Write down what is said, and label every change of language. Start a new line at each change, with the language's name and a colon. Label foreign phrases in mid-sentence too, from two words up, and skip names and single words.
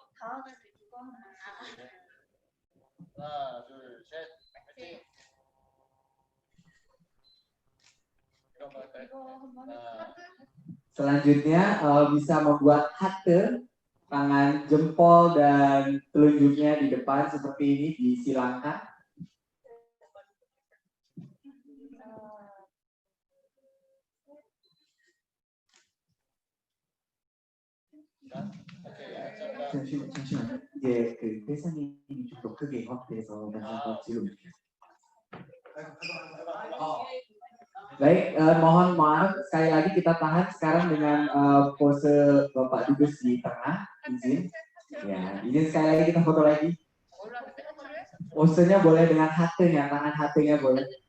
Indonesian: Selanjutnya bisa membuat hate, tangan jempol dan telunjuknya di depan seperti ini disilangkan.
Korean: 잠시만요. 이제 그 회사님이 좀 더 크게 확대해서 영상을 찍어주세요.
Indonesian: Baik, mohon maaf sekali lagi kita tahan sekarang dengan pose Bapak Dubes di tengah, izin. Ya, izin sekali lagi kita foto lagi. Posenya boleh dengan hatinya, tangan hatinya boleh.